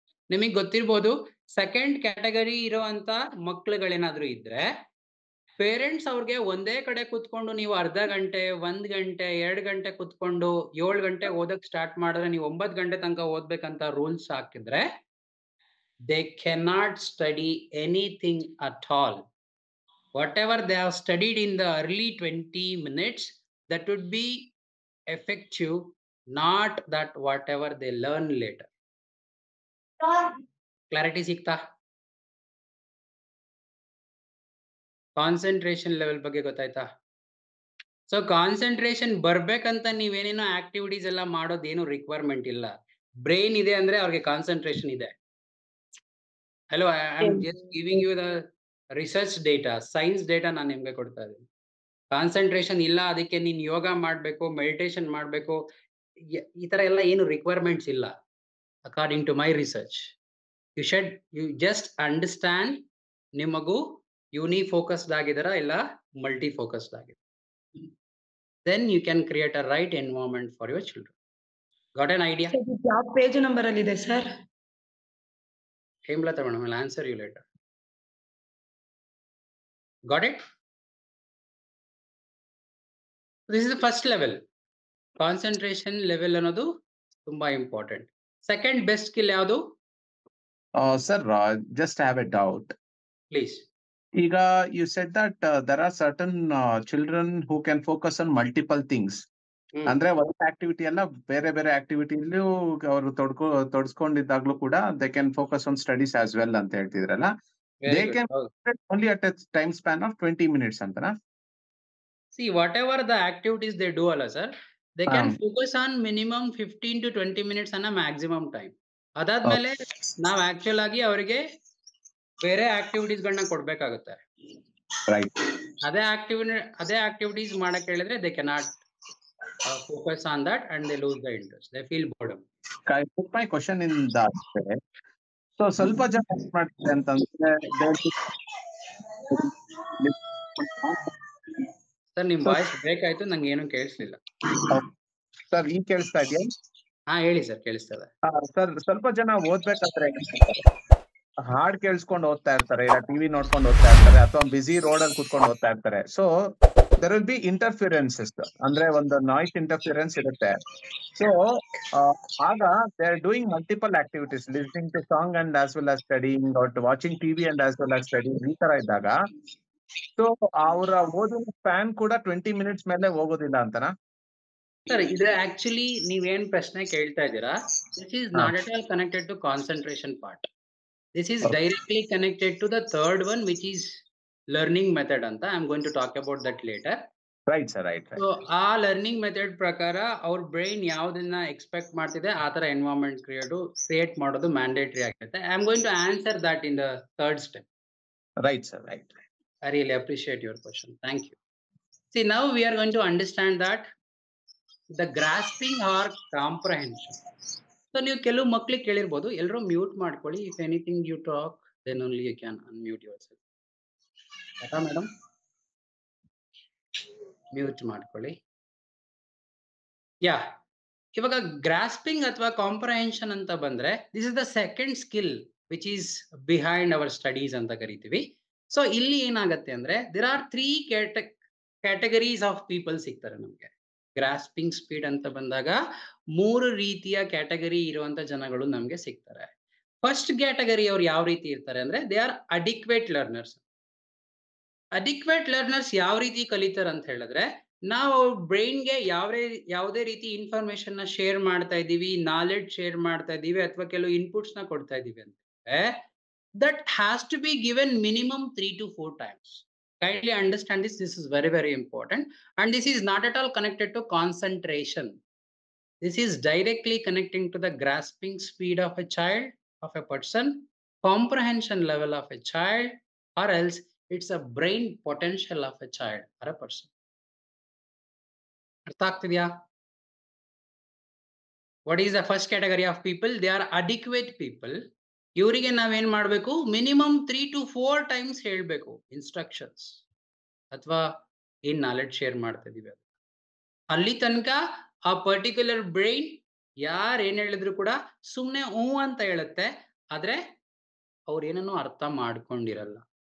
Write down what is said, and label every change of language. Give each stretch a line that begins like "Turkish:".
Kannada: ನಿಮಗೆ ಗೊತ್ತಿರ್ಬೋದು, second category ಇರುವಂತ ಮಕ್ಳುಗಳೇನಾದ್ರೂ ಇದ್ರೆ ಪೇರೆಂಟ್ಸ್ ಅವ್ರಿಗೆ ಒಂದೇ ಕಡೆ ಕುತ್ಕೊಂಡು ನೀವು ಅರ್ಧ ಗಂಟೆ 1 ಗಂಟೆ 2 ಗಂಟೆ ಕುತ್ಕೊಂಡು 7 ಗಂಟೆ ಓದಕ್ ಸ್ಟಾರ್ಟ್ ಮಾಡಿದ್ರೆ ನೀವು 9 ಗಂಟೆ ತನಕ ಓದ್ಬೇಕಂತ ರೂಲ್ಸ್ ಹಾಕಿದ್ರೆ
English: they cannot study anything at all. Whatever they have studied in the early 20 minutes, that would be effective, not that whatever they learn later.
Kannada: Clarity ಸಿಗ್ತಾ? ಕಾನ್ಸಂಟ್ರೇಷನ್ ಲೆವೆಲ್ ಬಗ್ಗೆ ಗೊತ್ತಾಯ್ತಾ? ಸೊ ಕಾನ್ಸಂಟ್ರೇಷನ್ ಬರ್ಬೇಕಂತ ನೀವೇನೇನೋ activities ಎಲ್ಲ ಮಾಡೋದೇನು requirement ಇಲ್ಲ. Brain ಇದೆ ಅಂದ್ರೆ ಅವ್ರಿಗೆ concentration ಇದೆ.
English: hello, I am just giving you the research data,
Kannada: science data ನಾನು ನಿಮ್ಗೆ ಕೊಡ್ತಾ ಇದ್ದೀನಿ. ಕಾನ್ಸಂಟ್ರೇಷನ್ ಇಲ್ಲ ಅದಕ್ಕೆ ನೀನ್ ಯೋಗ ಮಾಡ್ಬೇಕು, ಮೆಡಿಟೇಷನ್ ಮಾಡ್ಬೇಕು, ಈ ತರ ಎಲ್ಲ ಏನು ರಿಕ್ವೈರ್ಮೆಂಟ್ಸ್ ಇಲ್ಲ.
English: according to my research, you just understand
Kannada: ನಿಮಗೂ ಯೂನಿ ಫೋಕಸ್ಡ್ ಆಗಿದಾರ ಇಲ್ಲ ಮಲ್ಟಿ ಫೋಕಸ್ಡ್ ಆಗಿದೆ.
English: Then you can create a right environment for your children. Got an idea?
Kannada: ಯಾವ ಪೇಜ್ ನಂಬರ್ ಅಲ್ಲಿ ಇದೆ sir?
English: Hemlata madam, I'll answer you later. Got it? This is the first level.
Kannada: Concentration level ಅನ್ನೋದು ತುಂಬಾ important. Second best skill ಯಾವುದು?
English: Sir, just have a doubt. Please. Iga, you said that there are certain children who can focus on multiple things.
Kannada: ಅಂದ್ರೆ ಒಂದು activity ಅಲ್ಲ, ಬೇರೆ ಬೇರೆ ಆಕ್ಟಿವಿಟಿಲೂ ಅವರು ತೊಡಸ್ಕೊಂಡಿದ್ದಾಗ್ಲೂ ಕೂಡ
English: they can focus on studies as well
Kannada: ಅಂತ ಹೇಳ್ತಿದ್ರಲ್ಲ.
English: They can only at a time span of 20 minutes ಅಂತನಾ? See, whatever the activities they do ಅಲ್ಲ sir, they can focus on minimum 15 to 20 minutes ಅನ್ನೋ maximum time.
Kannada: ಅದಾದ್ಮೇಲೆ ನಾವು actual ಆಗಿ ಅವರಿಗೆ ಬೇರೆ activities ಗಳನ್ನ ಕೊಡ್ಬೇಕಾಗುತ್ತೆ.
English: Right.
Kannada: ಅದೇ ಆಕ್ಟಿವಿಟೀಸ್ ಮಾಡಕ್ ಹೇಳಿದ್ರೆ
English: they cannot focus on that and they lose the interest. They feel boredom. I put my question in that way.
Kannada: So ಸ್ವಲ್ಪ ಜನ ಏನ್ ಮಾಡ್ತಾರೆ ಅಂತಂದ್ರೆ ಸರ್ ನಿಮ್ ವಾಯ್ಸ್ ಬ್ರೇಕ್ ಆಯ್ತು, ನಂಗೆ ಏನು ಕೇಳಿಸ್ಲಿಲ್ಲ. ಸರ್ ಈಗ ಕೇಳಿಸ್ತಾ ಇದೆಯಾ? ಹಾ ಹೇಳಿ ಸರ್, ಕೇಳಿಸ್ತದೆ. ಸರ್ ಸ್ವಲ್ಪ ಜನ ಓದ್ಬೇಕಾದ್ರೆ ಹಾಡ್ ಕೇಳಿಸ್ಕೊಂಡು ಓದ್ತಾ ಇರ್ತಾರೆ, ಇಲ್ಲ ಟಿವಿ ನೋಡ್ಕೊಂಡು ಓದ್ತಾ ಇರ್ತಾರೆ, ಅಥವಾ ಬಿಸಿ ರೋಡ್ ಅಲ್ಲಿ ಕುತ್ಕೊಂಡು ಓದ್ತಾ ಇರ್ತಾರೆ. So
English: there will be interferences,
Kannada: ಅಂದ್ರೆ ಒಂದು ನಾಯ್ಸ್ ಇಂಟರ್ಫಿಯರೆನ್ಸ್ ಇರುತ್ತೆ.
English: so ಆಗ they are doing multiple activities, listening to song and as well as studying, or watching TV and as well as studying,
Kannada: ಈ ತರ ಇದ್ದಾಗ ಸೊ ಅವರ ಓದಿನ ಸ್ಪ್ಯಾನ್ ಕೂಡ 20 minutes ಮೇಲೆ ಹೋಗೋದಿಲ್ಲ ಅಂತನಾ? ಸರ್ ಇದು ಆಕ್ಚುಲಿ ನೀವೇನ್ ಪ್ರಶ್ನೆ ಕೇಳ್ತಾ ಇದ್ದೀರಾ,
English: This is not at all connected to concentration part. This is directly connected to the third one, which is learning method anta. I am going to talk about that later. Right sir, right.
Kannada: So ಆ learning method ಪ್ರಕಾರ ಅವ್ರ brain ಯಾವ್ದನ್ನ expect ಮಾಡ್ತಿದೆ ಆ ತರ environment create ಮಾಡೋದು mandatory ಆಗುತ್ತೆ.
English: I am going to answer that in the third step. Right sir, right. I really appreciate your question. Thank you. See, now we are going to understand that the grasping or comprehension.
Kannada: So ನೀವು ಕೆಲವು ಮಕ್ಳಿಗೆ ಕೇಳಿರ್ಬೋದು, ಎಲ್ಲರೂ mute ಮಾಡ್ಕೊಳ್ಳಿ.
English: If anything you talk then only you can unmute yourself.
Kannada: ಆಯ್ತಾ madam? Mute ಮಾಡ್ಕೊಳ್ಳಿ. ಯಾ, ಇವಾಗ grasping ಅಥವಾ ಕಾಂಪ್ರಹೆನ್ಷನ್ ಅಂತ ಬಂದ್ರೆ
English: this is the second skill which is behind our studies
Kannada: ಅಂತ ಕರಿತೀವಿ. ಸೊ ಇಲ್ಲಿ ಏನಾಗತ್ತೆ ಅಂದ್ರೆ
English: there are 3 categories of people
Kannada: ಸಿಗ್ತಾರೆ ನಮ್ಗೆ. ಗ್ರಾಸ್ಪಿಂಗ್ ಸ್ಪೀಡ್ ಅಂತ ಬಂದಾಗ 3 ರೀತಿಯ ಕ್ಯಾಟಗರಿ ಇರುವಂತ ಜನಗಳು ನಮ್ಗೆ ಸಿಗ್ತಾರೆ. ಫಸ್ಟ್ ಕ್ಯಾಟಗರಿ ಅವ್ರು ಯಾವ ರೀತಿ ಇರ್ತಾರೆ ಅಂದ್ರೆ
English: They are adequate learners.
Kannada: Adequate learners ಯಾವ ರೀತಿ ಕಲಿತಾರೆ ಅಂತ ಹೇಳಿದ್ರೆ, ನಾವು ಬ್ರೈನ್ಗೆ ಯಾವುದೇ ರೀತಿ ಇನ್ಫಾರ್ಮೇಶನ್ ನ ಶೇರ್ ಮಾಡ್ತಾ ಇದೀವಿ, ನಾಲೆಡ್ಜ್ ಶೇರ್ ಮಾಡ್ತಾ ಇದೀವಿ, ಅಥವಾ ಕೆಲವು ಇನ್ಪುಟ್ಸ್ ನ ಕೊಡ್ತಾ ಇದೀವಿ ಅಂದ್ರೆ
English: That has to be given minimum 3 to 4 times. Kindly understand this. This is very, very important. And this is not at all connected to concentration. This is directly connecting to the grasping speed of a child, of a person, comprehension level of a child, or else it's a brain potential of a child or a person.
Kannada: ಅರ್ಥ ಆಗ್ತಿದ್ಯಾ?
English: What is the first category of people? They are adequate people.
Kannada: ಇವರಿಗೆ ನಾವೇನ್ ಮಾಡ್ಬೇಕು? Minimum 3 to 4 times ಹೇಳ್ಬೇಕು instructions ಅಥವಾ ಏನ್ knowledge share ಮಾಡ್ತಾ ಇದೀವಿ ಅದು. ಅಲ್ಲಿ ತನಕ ಆ ಪರ್ಟಿಕ್ಯುಲರ್ ಬ್ರೈನ್ ಯಾರು ಏನ್ ಹೇಳಿದ್ರು ಕೂಡ ಸುಮ್ನೆ ಅಂತ ಹೇಳುತ್ತೆ, ಆದ್ರೆ ಅವ್ರು ಏನನ್ನೂ ಅರ್ಥ ಮಾಡ್ಕೊಂಡಿರಲ್ಲ.